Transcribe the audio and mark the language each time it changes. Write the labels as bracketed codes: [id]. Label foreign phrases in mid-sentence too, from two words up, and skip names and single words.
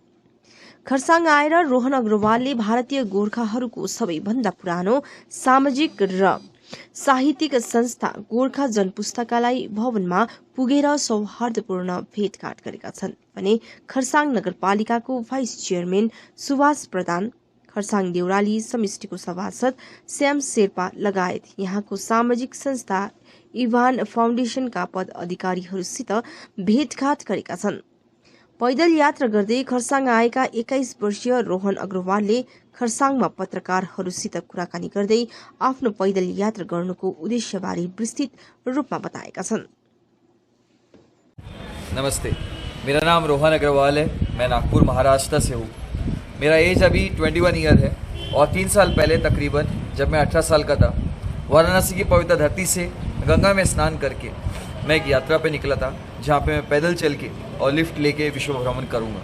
[ne] खरसाङ आएर रोहन अग्रवालले भारतीय गोर्खाहरूको सबैभन्दा पुरानो सामाजिक र साहित्यिक संस्था गोर्खा जनपुस्तकालय भवनमा पुगेर सौहार्दपूर्ण भेटघाट गरेका छन् भने खरसाङ नगरपालिकाको भाइस चेयरम्यान सुभाष प्रधान, खरसाङ देउराली समितिको सभासद श्याम शेर्पा लगायत यहाँको सामाजिक संस्था इभान फाउन्डेशनका पद अधिकारीहरूसित भेटघाट गरेका छन्। पैदल यात्रा गर्दै खरसाङ आएका 21 वर्षीय रोहन अग्रवालले खरसाङमा पत्रकारहरूसित कुराकानी गर्दै आफ्नो पैदल यात्रा गर्नुको उद्देश्यबारे विस्तृत रूपमा बताएका छन्। [hi] नमस्ते, मेरा नाम रोहन अग्रवाल है। मैं नागपुर महाराष्ट्र से हूँ। मेरा एज अभी 21 ईयर है और 3 साल पहले तकरीबन जब मैं 18 साल का था, वाराणसी की पवित्र धरती से गंगा में स्नान करके मैं एक यात्रा पे निकला था जहाँ पे मैं पैदल चल के और लिफ्ट लेके विश्व भ्रमण करूँगा।